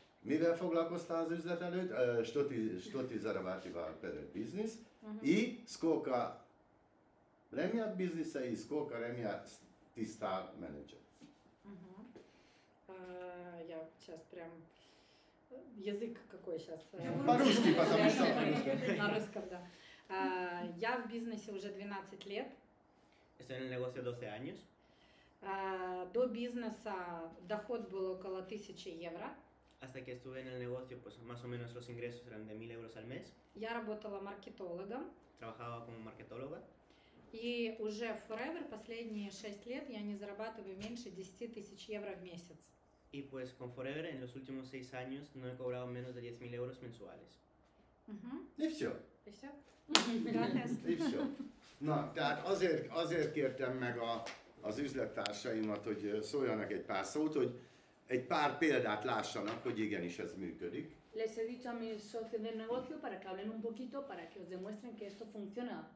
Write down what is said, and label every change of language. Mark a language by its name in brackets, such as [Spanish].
[Hungarian] Mivel foglalkoztál az üzlet előtt? [Russian] Što ti zarabatival перед бизнес? И сколько время бизнеса и сколько время ты стал менеджером? Я сейчас прям... Язык какой сейчас? По-русски, потому что... На русском, да. Я в бизнесе уже 12 лет. [Spanish] Estoy en el negocio 12 años. [Russian] До бизнеса доход был около 1000 евро. [Spanish] Hasta que estuve en el negocio, pues más o menos los ingresos eran de 1.000 euros al mes. [Russian] Я работала маркетологом. [Spanish] Trabajaba como marketóloga. [Russian] И уже в Forever последние 6 лет я не зарабатываю меньше 10 000 евро в месяц. [Spanish] Y pues con Forever en los últimos 6 años no he cobrado menos de 10.000 euros mensuales. [Russian] И все. И все? [Spanish] Gracias. [Russian] И все. [Hungarian] Na, tehát azért kértem meg az üzlettársaimat, hogy szóljanak egy pár szót, hogy egy pár példát lássanak, hogy igenis ez működik. [Spanish] Les he dicho a mis socios del negocio para que hablen un poquito, para que os demuestren que esto funciona.